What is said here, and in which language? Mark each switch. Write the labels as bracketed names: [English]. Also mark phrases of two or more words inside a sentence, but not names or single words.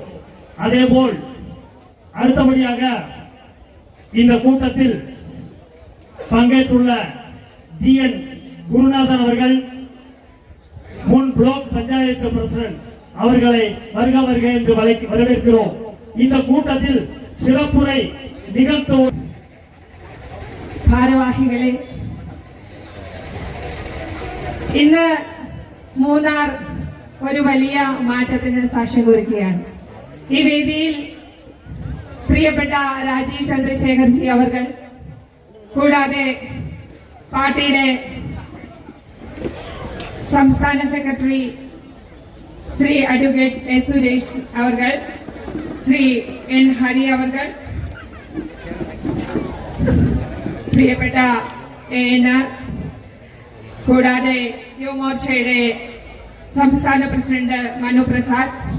[Tamil] அதேபோல் அடுத்தபடியாக இந்த கூட்டத்தில் பங்கேற்றுள்ள GN குருநாதன் அவர்கள், முன் பிளாக் பஞ்சாயத்து பிரசிடன்ட் அவர்களை வருக என்று வரவேற்கிறோம். இந்த கூட்டத்தில் சிறப்புரை நிகழ்த்தும் [Malayalam] ഭാരവാഹികളെ, ഇന്ന് മൂന്നാർ ഒരു വലിയ മാറ്റത്തിന് സാക്ഷ്യം കുറിക്കുകയാണ്. ഈ വേദിയിൽ പ്രിയപ്പെട്ട രാജീവ് ചന്ദ്രശേഖർജി അവർ, കൂടാതെ പാർട്ടിയുടെ സംസ്ഥാന സെക്രട്ടറി ശ്രീ അഡ്വക്കേറ്റ് എസ് സുരേഷ് അവർ, ശ്രീ എൻ ഹരി അവർ, പ്രിയപ്പെട്ട ANR, കൂടാതെ യുവമോർച്ചയുടെ സംസ്ഥാന പ്രസിഡന്റ് മനു പ്രസാദ്,